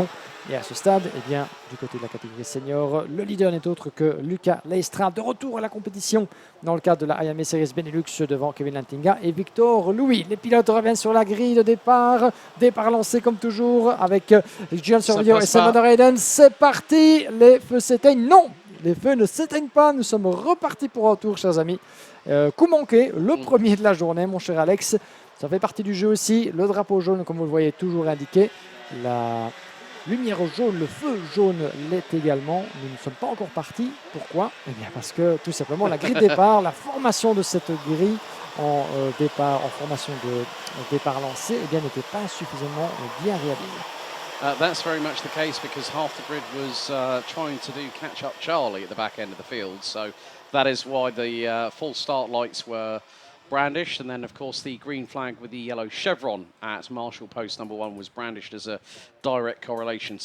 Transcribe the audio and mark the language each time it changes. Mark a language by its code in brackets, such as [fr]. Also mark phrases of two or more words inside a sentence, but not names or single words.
[fr] Et à ce stade, du côté de la catégorie senior, le leader n'est autre que Luca Leistra, de retour à la compétition dans le cadre de la IAME Series Benelux devant Kevin Lantinga et Victor Louis. Les pilotes reviennent sur la grille de départ. Départ lancé comme toujours avec Julien Sauvilliot et Sam van der Heyden. C'est parti, les feux s'éteignent. Non, les feux ne s'éteignent pas. Nous sommes repartis pour un tour, chers amis. Coup manqué, le premier de la journée, mon cher Alex. Ça fait partie du jeu aussi. Le drapeau jaune, comme vous le voyez, toujours indiqué. La lumière jaune, le feu jaune l'est également. Nous ne sommes pas encore partis. Pourquoi ? Eh bien parce que tout simplement la grille de départ, la formation de cette grille en formation de départ lancé, n'était pas suffisamment bien réalisée. [en] That's very much the case because half the grid was trying to do catch-up Charlie at the back end of the field. So that is why the full start lights were brandished, and then of course the green flag with the yellow chevron at Marshall post number 1 was brandished as a direct correlation.